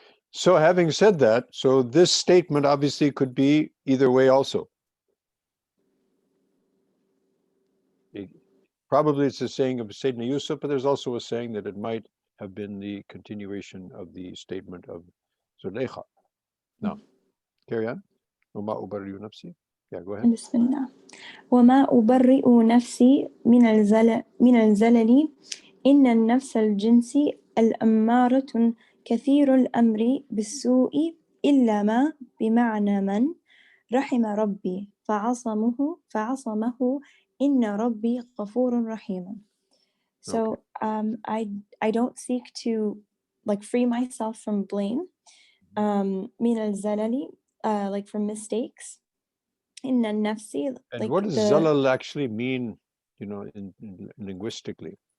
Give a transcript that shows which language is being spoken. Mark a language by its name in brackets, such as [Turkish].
[English] So having said that, so this statement obviously could be either way also. Probably it's a saying of Sayyidina Yusuf, but there's also a saying that it might have been the continuation of the statement of Zulaykha. Now, carry on. [Arabic] وَمَا أُبَرِّئُ نَفْسِي. [English] Yeah, go ahead. [Arabic] بسم الله. وما أبرئ نفسي من الزلل إن النفس الجنس الأمارة كثير الأمر بالسوء إلا ما بمعنى من رحم ربي فعصمه إن ربي غفور رحيم. [English] So I don't seek to free myself from blame, [Arabic] من الزلل, [English] from mistakes. [Arabic] In nafsi, [English] and what does zalal actually mean, in linguistically?